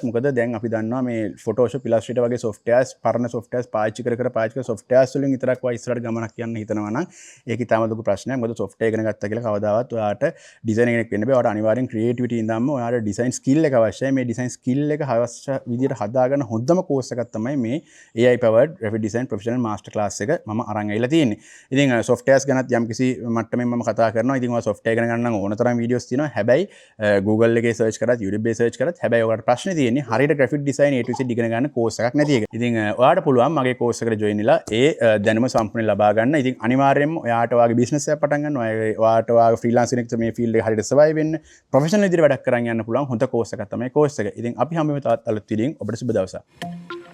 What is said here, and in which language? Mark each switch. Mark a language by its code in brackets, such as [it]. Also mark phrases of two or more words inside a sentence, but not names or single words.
[si] මොකද දැන් අපි දන්නවා මේ Photoshop, Illustrator වගේ softwares, පරණ softwares පාවිච්චි කර softwares වලින් විතරක් ඔය ඉස්සරහට ගමනක් යන්න හිතනවා නම් ඒක ඉතාමත් ලොකු ප්‍රශ්නයක්. මොකද software ඉගෙන ගත්තා කියලා කවදාවත් ඔයාට ඩිසයිනර් කෙනෙක් වෙන්න බෑ. ඔයාට අනිවාර්යෙන් creativity ඉඳන්ම ඔයාට [en] design skill [si] එක අවශ්‍යයි. මේ [en] design skill [si] එක අවශ්‍ය විදියට හදාගන්න හොඳම කෝස් එකක් තමයි මේ [en] AI powered graphic design professional master class [si] එක මම අරන් ඇවිල්ලා තියෙන්නේ. ඉතින් softwares ගැනත් යම්කිසි මට්ටමින් මම කතා කරනවා. ඉතින් ඔය software ඉගෙන ගන්න නම් ඕන තරම් වීඩියෝස් තියෙනවා. හැබැයි Google එකේ search කරත් YouTube එකේ search කරත් හැබැයි ඔයාලට ප්‍රශ්නේ තියෙන්නේ හරියට [en] graphic design A to Z [si] ඉගෙන ගන්න කෝස් එකක් නැති එක. ඉතින් ඔයාලට පුළුවන් මගේ කෝස් එකට join වෙලා ඒ දැනුම සම්පූර්ණයෙන් ලබා ගන්න. ඉතින් අනිවාර්යයෙන්ම ඔයාට ඔයාගේ business එකක් පටන් ගන්න, ඔයාට ඔයාගේ freelance කෙනෙක් මේ field එකේ හරියට survive වෙන්න, professional විදිහට වැඩක් කරන් යන්න පුළුවන් හොඳ කෝස් එකක් තමයි කෝස් එක. ඉතින් අපි හැමෝම තවත් අලුත් වීඩියෝකින් ඔබට සුබ දවසක්.